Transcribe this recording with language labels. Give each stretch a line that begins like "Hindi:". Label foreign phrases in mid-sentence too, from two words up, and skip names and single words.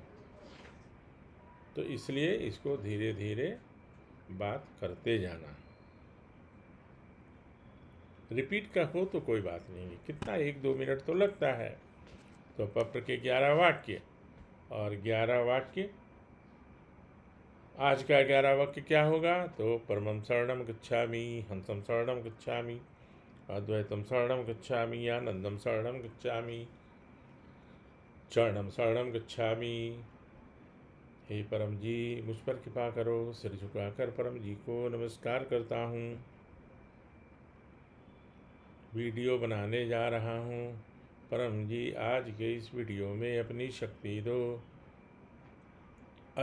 Hindi: तो इसलिए इसको धीरे धीरे बात करते जाना। रिपीट का हो तो कोई बात नहीं, कितना 1-2 मिनट तो लगता है। तो पप्र के 11 वाक्य और 11 वाक्य, आज का 11 वाक्य क्या होगा?
Pali: तो परमं शरणं गच्छामि, हंसं शरणं गच्छामि, अद्वैतं शरणं गच्छामि, आनंदं शरणं गच्छामि, चरणं शरणं गच्छामि।
Hindi: हे परम जी, मुझ पर कृपा करो। सिर झुकाकर परम जी को नमस्कार करता हूँ। वीडियो बनाने जा रहा हूँ। परम जी, आज के इस वीडियो में अपनी शक्ति दो।